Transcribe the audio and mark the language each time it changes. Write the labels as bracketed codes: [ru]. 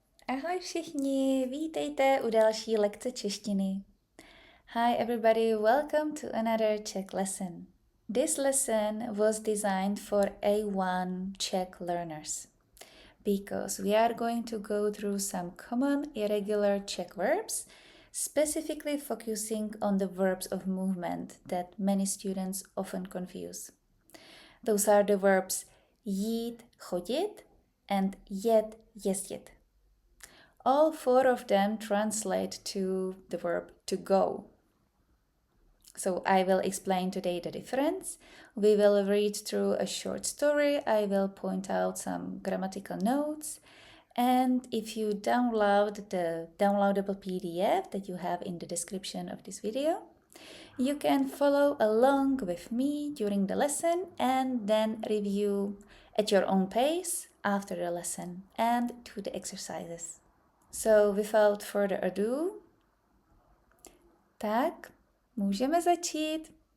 [cs] Ahoj všichni, vítejte u další lekce češtiny. [en] Hi everybody, welcome to another Czech lesson. This lesson was designed for A1 Czech learners because we are going to go through some common irregular Czech verbs, specifically focusing on the verbs of movement that many students often confuse. Those are the verbs jít, chodit, and jet, jezdit. All four of them translate to the verb to go. So I will explain today the difference. We will read through a short story. I will point out some grammatical notes. And if you download the downloadable PDF that you have in the description of this video, you can follow along with me during the lesson and then review at your own pace after the lesson and do the exercises. So without further ado, [cs] tak můžeme začít.